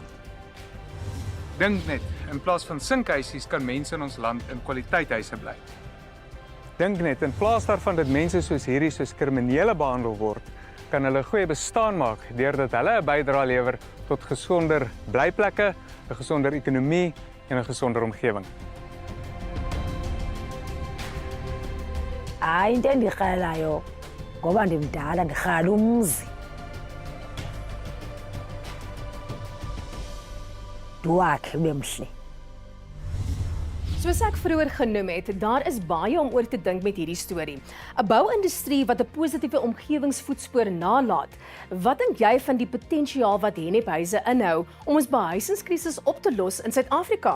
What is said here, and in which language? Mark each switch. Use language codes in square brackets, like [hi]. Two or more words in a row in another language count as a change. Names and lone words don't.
[af] Dink net, in plaas van sinkhuisies kan mense in ons land in kwaliteithuise bly. Dink net, in plaas daarvan dat mense soos hierdie soos kriminele behandel word, kan hulle 'n goeie bestaan maak deurdat hulle 'n bydrae lewer tot gesonder blyplekke, 'n gesonder ekonomie en 'n gesonder omgewing. [xh] Hayi, into endirhalayo ngoba ndimdala ndirhala umzi. Ndiwakhe ube mhle. [af] Soos ek vroeër genoem het, daar is baie om oor te dink met hierdie storie. 'n Bouindustrie wat 'n positiewe omgewingsvoetspoor nalat. Wat dink jy van die potensiaal wat hennephuise inhou om ons behuisingskrisis op te los in Suid-Afrika?